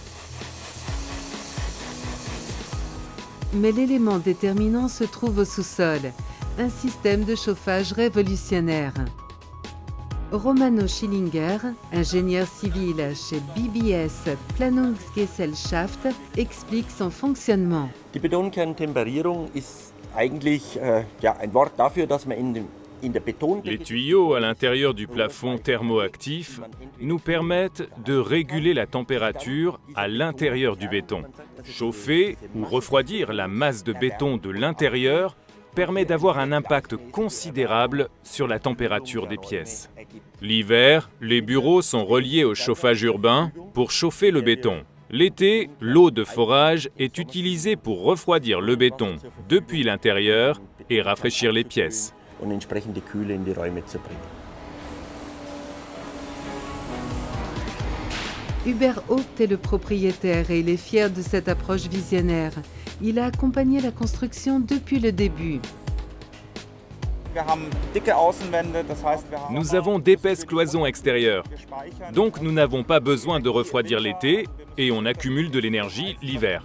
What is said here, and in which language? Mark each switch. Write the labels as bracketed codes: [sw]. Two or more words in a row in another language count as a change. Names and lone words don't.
[fr] Mais l'élément déterminant se trouve au sous-sol, un système de chauffage révolutionnaire. Romano Schillinger, ingénieur civil chez BBS Planungsgesellschaft, explique son fonctionnement. [de] Die Betonkerntemperierung ist eigentlich ein Wort dafür, dass man [fr] Les tuyaux à l'intérieur du plafond thermoactif nous permettent de réguler la température à l'intérieur du béton. Chauffer ou refroidir la masse de béton de l'intérieur permet d'avoir un impact considérable sur la température des pièces. L'hiver, les bureaux sont reliés au chauffage urbain pour chauffer le béton. L'été, l'eau de forage est utilisée pour refroidir le béton depuis l'intérieur et rafraîchir les pièces. [de] und entsprechende Kühle in die Räume zu bringen. [fr] Hubert Haupt est le propriétaire et il est fier de cette approche visionnaire. Il a accompagné la construction depuis le début. Nous avons d'épaisses cloisons extérieures, donc nous n'avons pas besoin de refroidir l'été et on accumule de l'énergie l'hiver.